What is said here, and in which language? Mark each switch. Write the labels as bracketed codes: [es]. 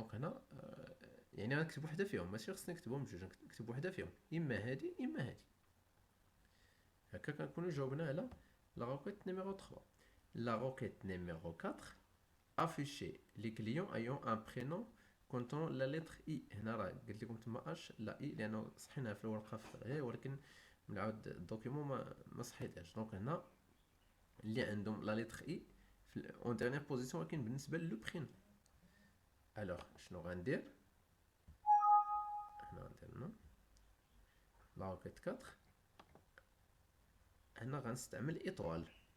[ar] دونك هنا يعني غنكتب وحده فيهم، ماشي خصني نكتبهم بجوج، نكتب وحده فيهم، اما هادي اما هادي. هكا كنكونو جاوبنا على لا روكيت نيميرو 3. لا روكيت نيميرو 4 [fr] afficher les clients ayant un prénom contenant la lettre I. [ar] هنا راه قلت لكم تما اش لا اي لانه صحيناها في الورقه في غير، ولكن من عاود الدوكيومون ما صحيتهاش. دونك هنا اللي عندهم لا لتر اي اون ديرنيير بوزيسيون، ولكن بالنسبه لو برينو. الوغ شنو غندير هنا؟ ندير لا روكيت 4 هنا غنستعمل ايطوال.